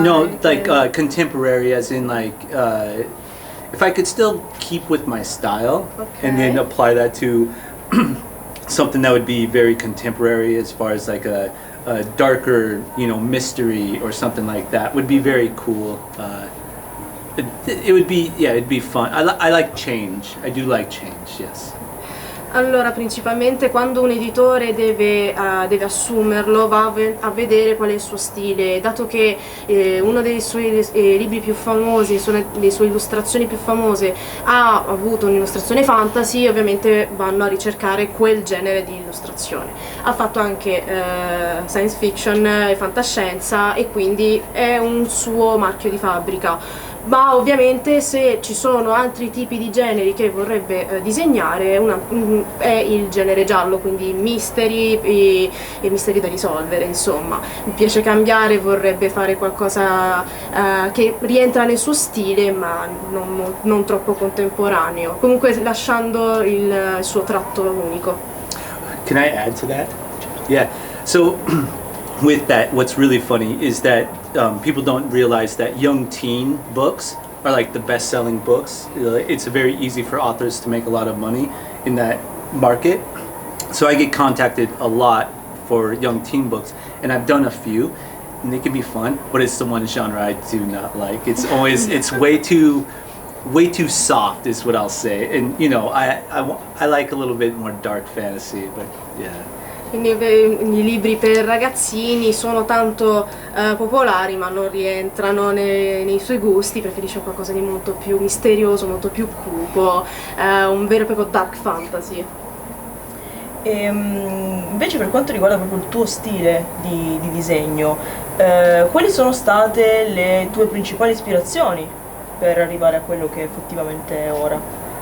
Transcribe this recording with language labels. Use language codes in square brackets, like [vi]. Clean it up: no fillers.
[en] No, like contemporary, as in like if I could still keep with my style and then apply that to something that would be very contemporary, as far as like a darker, mystery or something like that, would be very cool. It would be, yeah, it'd be fun. I like change. I do like change, yes. [it] Allora, principalmente quando un editore deve assumerlo, va a vedere qual è il suo stile, dato che uno dei suoi libri più famosi, le sue illustrazioni più famose, ha avuto un'illustrazione fantasy, ovviamente vanno a ricercare quel genere di illustrazione. Ha fatto anche science fiction e fantascienza, e quindi è un suo marchio di fabbrica. Ma ovviamente se ci sono altri tipi di generi che vorrebbe disegnare, è il genere giallo, quindi misteri e misteri da risolvere, insomma. Mi piace cambiare, vorrebbe fare qualcosa che rientra nel suo stile, ma non troppo contemporaneo, comunque lasciando il suo tratto unico. [en] Can I add to that? Yeah, so with that, what's really funny is that people don't realize that young teen books are like the best-selling books. It's very easy for authors to make a lot of money in that market. So I get contacted a lot for young teen books, and I've done a few, and they can be fun, but it's the one genre I do not like. It's always, it's way too soft is what I'll say. And I like a little bit more dark fantasy, but yeah. [it] Quindi i libri per ragazzini sono tanto popolari, ma non rientrano nei suoi gusti, preferisce qualcosa di molto più misterioso, molto più cupo, un vero e proprio dark fantasy. Invece per quanto riguarda proprio il tuo stile di disegno, quali sono state le tue principali ispirazioni per arrivare a quello che effettivamente è ora?